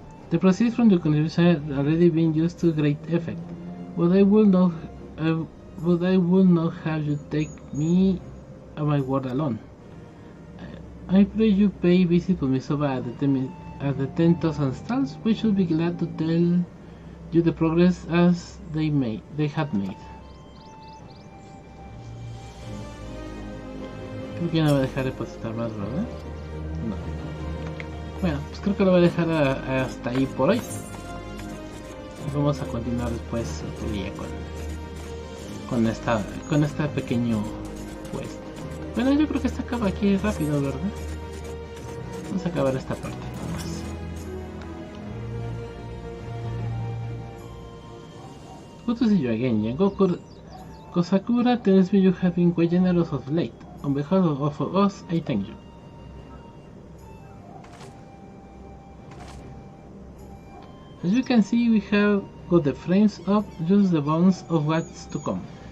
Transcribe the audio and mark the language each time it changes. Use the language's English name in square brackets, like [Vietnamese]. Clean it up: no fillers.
[English] The proceeds from your contribution have already been used to great effect, but I will not have you take me at my word alone. I pray you pay visit to Misoba at the 10,000 stalls. We should be glad to tell you the progress as they had made. [Spanish] Creo que ya no va a dejar de depositar más, ¿verdad? No. Bueno, pues creo que lo voy a dejar hasta ahí por hoy. Vamos a continuar después otro día con esta pequeño quest. Bueno, yo creo que esta acaba aquí rápido, ¿verdad? Vamos a acabar esta parte nomás. [English] Good to see you again, Jengo. Kosakura tells me you have been quite generous of late. On behalf of us, I thank you. As you can see, we have got the frames up, just the bones of what's to come.